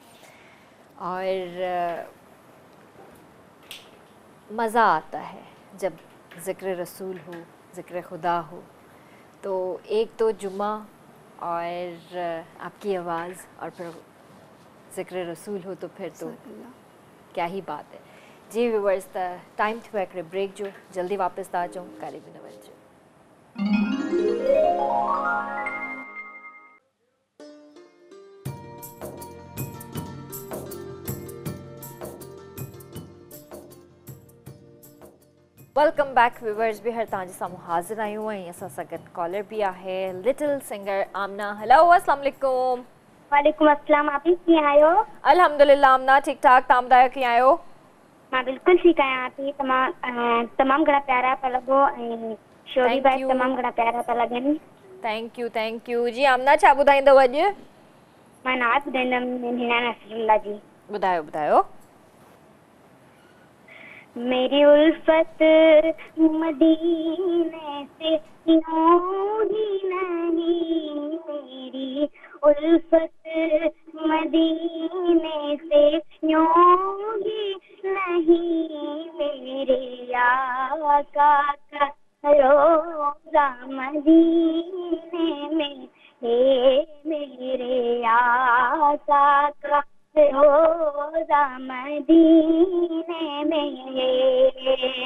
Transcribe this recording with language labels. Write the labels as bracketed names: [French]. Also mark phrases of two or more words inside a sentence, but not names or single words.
[Urdu] اور مزہ آتا ہے جب ذکر رسول ہو، ذکر خدا ہو. تو ایک تو جمعہ اور آپ کی آواز اور پھر ذکر رسول ہو تو پھر تو کیا ہی بات ہے. [Sindhi] जी व्यूअर्स, टाइम थी हिकिड़े ब्रेक जो, जल्दी वापस था अचूं, कारे बि न वञिजो। [English] welcome back viewers, [Sindhi] बि हर तव्हांजे साम्हूं हाज़िर आहियूं ऐं असां सां गॾु कॉलर बि आहे, [English] little singer आमना। [Arabic] हेलो, السلام عليكم. وعليكم السلام, [Sindhi] आप कीअं आहियो? अल्हम्दुलिल्लाह आमना, ठीक ठाक। तव्हां ॿुधायो कीअं आहियो? मां बिल्कुलु ठीकु आहियां। आप तमामु घणा प्यारा पिया लॻो ऐं शोरी भाई तमामु घणा प्यारा पिया लॻनि। [English] thank you [Sindhi] जी। आमना, छा ॿुधाईंदव अॼु? मां नात ॿुधाईंदमि हिना नसरुल्ला जी। ॿुधायो। [Urdu] میری الفت مدینے سے یوں ہی نہیں، میری الفت مدینے سے یوں ہی نہیں، میرے آقا کا روضہ مدینے میں ہے، میرے آقا کا روضہ مدینے میں ہے.